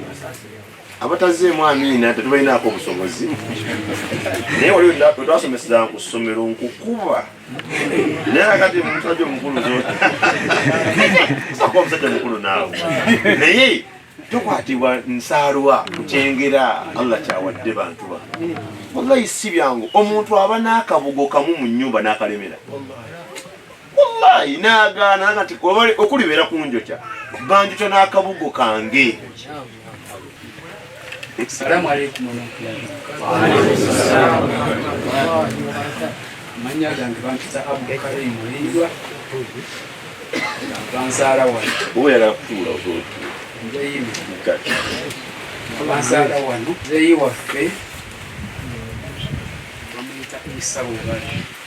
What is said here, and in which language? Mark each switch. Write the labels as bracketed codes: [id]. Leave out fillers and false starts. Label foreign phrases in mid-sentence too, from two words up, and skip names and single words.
[lg] Abatazeemu amiina tetubalinaako obusobozi naye waliwo twasomeseza ku ssomero nkukuba naye kati omusajja omukulu sako omusajja mukulu naawe naye tukwatibwa nsaalwa kukyengera Allah kyawadde bantu ba wallahi si byangu omuntu aba n'akabugo kamu mu nnyumba n'akalemera wallahi naagaana kati okulibeera ku njokya banjokya n'akabugo kange. [ar] السلام عليكم ورحمة الله. [lg] Manya gange bampita Abdul Karim Mulindwa. Bansala wano. Oyagala kutuula osobola. Nzeyi mukati. Bansala wano. Nzeyi waffe. Bamuyita Isa Bubali.